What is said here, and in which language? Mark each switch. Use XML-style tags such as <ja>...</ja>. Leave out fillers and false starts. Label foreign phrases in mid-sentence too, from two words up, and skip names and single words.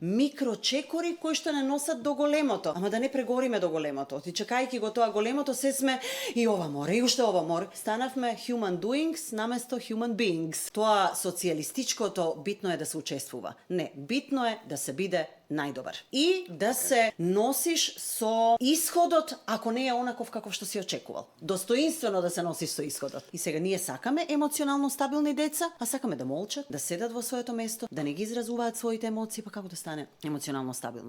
<mk>микрочекори кои што не носат до големото, ама да не прегориме до големото. Ти чекајќи го тоа големото, се сме и ова море, и уште ова море. Станавме</mk> <en>human doings</en> <mk>наместо</mk> <en>human beings.</en> <mk>Тоа социјалистичкото битно е да се учествува. Не, битно е да се биде најдобар. И да се носиш со исходот, ако не е онаков каков што си очекувал. Достоинствено да се носиш со исходот. И сега ние сакаме емоционално стабилни деца, а сакаме да молчат, да седат во своето место, да не ги изразуваат своите емоции, па како да стане емоционално стабилно.</mk>